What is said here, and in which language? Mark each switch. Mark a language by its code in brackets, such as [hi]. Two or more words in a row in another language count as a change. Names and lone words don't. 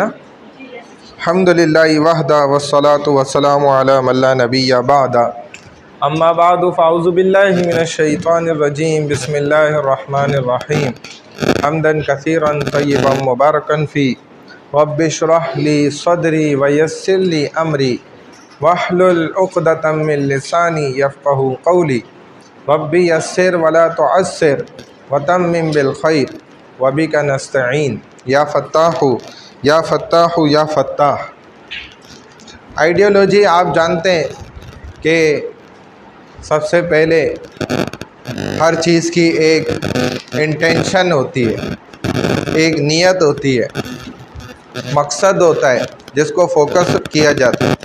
[ar] الحمد لله وحده والصلاة والسلام على من لا نبي بعده، أما بعد فأعوذ بالله من الشيطان الرجيم، بسم الله الرحمن الرحيم، حمدا كثيرا طيبا مباركا فيه، رب اشرح لي صدري ويسر لي أمري، واحلل عقدة من لساني يفقهوا قولي، رب يسر ولا تعسر وتمم بالخير وبك نستعين, يا فتاح يا فتاح يا فتاح. [ur] آئیڈیولوجی آپ جانتے ہیں کہ سب سے پہلے ہر چیز کی ایک انٹینشن ہوتی ہے، ایک نیت ہوتی ہے، مقصد ہوتا ہے جس کو فوکس کیا جاتا ہے.